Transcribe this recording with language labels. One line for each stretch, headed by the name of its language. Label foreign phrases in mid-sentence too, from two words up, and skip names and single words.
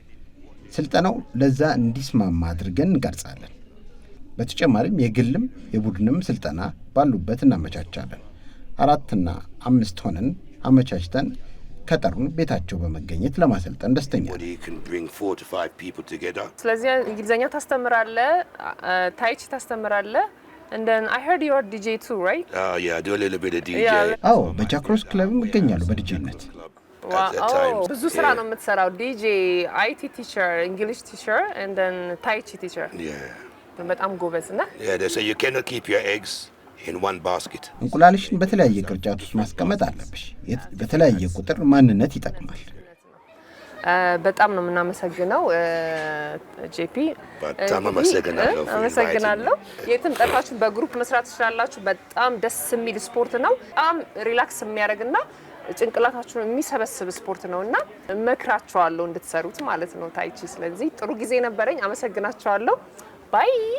Amharic: ስልጠናው ለዛ እንዲስማማ አድርገን እንቀርጻለን። በተጨማሪም የግልም የቡድንም ስልጠና ባሉበት እናመቻቻለን። 4 እና 5 ሆነን አመቻችተን ከጠሩን ቤታቸው በመገኘት ለማሰልጠን ደስተኛ ነን። ስለዚህ እንግሊዘኛ ታስተምራለህ፣ ታይቺ ታስተምራለህ።
English: And then I heard you're DJ too, right? Yeah, I do a little bit of DJ.
Amharic: አዎ፣ በጃክሮስ ክለብም እገኛለሁ በዲጄነት። ብዙ ስራ ነው የምትሰራው። ዲጄ፣
English: IT teacher፣ English teacher and then tai chi teacher። Yeah.
Amharic: በጣም ጎበዝ ነህ።
English: Yeah, they say you cannot keep your eggs in one basket.
Amharic: እንቁላልሽን በተለያየ ቅርጫት ውስጥ ማስቀመጥ አለብሽ። በተለያየ ቁጥር ማንነት ይጠቅማል። በጣም ነው የምናመሰግነው ጄፒ። በጣም አመሰግናለሁ። የትም ጠፋችሁ በግሩፕ መስራት ትችላላችሁ። በጣም ደስ የሚል ስፖርት ነው። በጣም ሪላክስ የሚያደርግና ጭንቅላታችሁን የሚሰበስብ ስፖርት ነውና እመክራችኋለሁ እንድትሰሩት ማለት ነው ታይቺ። ስለዚህ ጥሩ ጊዜ ነበረኝ። አመሰግናችኋለሁ። ባይ